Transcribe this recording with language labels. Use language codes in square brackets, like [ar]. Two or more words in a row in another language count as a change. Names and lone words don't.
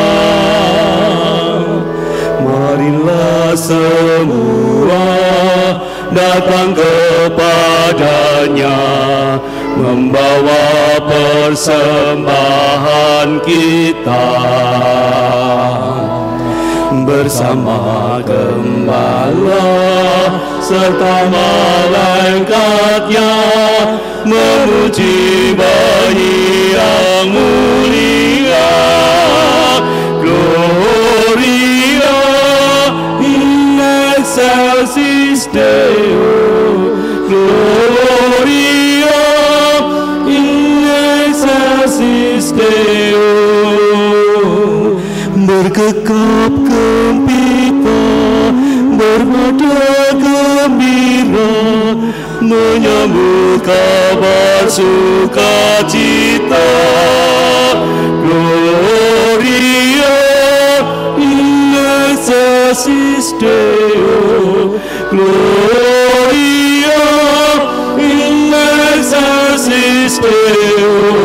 [id] Marilah semua datang kepadanya, membawa persembahan kita. Bersama gembala serta malaikatnya, memuji bayi yang mulia. [la] Gloria in excelsis Deo, Gloria in excelsis Deo. [id] Bergegap gempita, bernada gembira, menyambut kabar sukacita. [la] Gloria in excelsis Deo, Gloria in excelsis Deo.